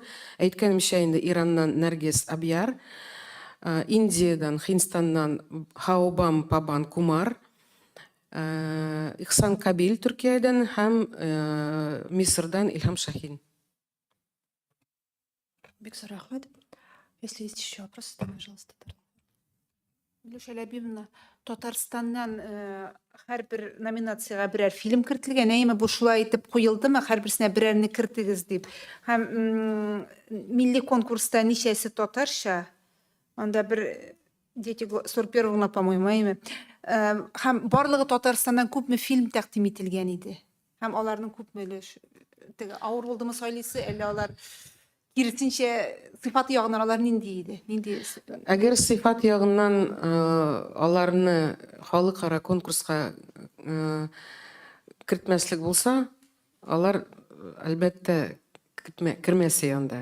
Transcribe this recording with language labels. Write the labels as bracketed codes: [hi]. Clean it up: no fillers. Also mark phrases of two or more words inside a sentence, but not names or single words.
[tt] Әйткәнемчә инде Ираннан Наргиз Абияр, Индиядан, Хинстаннан Хаубам Пабан Кумар, Ихсан Кабил Төркиядән һәм Мисырдан Илһам Шахин. Бик зур рәхмәт. [ru] Если есть еще вопросы, то, пожалуйста. [tt] Миләүшә Ләбиевна, Татарстаннан һәрбер номинациягә берәр фильм кертелгән, әйме бу шулай итеп куелдымы, һәрберсенә берәрне кертегез дип. Һәм милли конкурста ничәсе татарча, Анда бер дети 41-ңа, по-моему, әйме. Һәм барлыгы Татарстаннан күпме фильм тәкъдим ителгән иде. Һәм аларның күпме теге авыр булдымы сайлысы, әллә алар киресенчә сыйфаты ягыннан алар нинди иде? Нинди Әгәр сыйфат ягыннан аларны халыкара конкурска кертмәслек булса, алар әлбәттә кермәсе янда.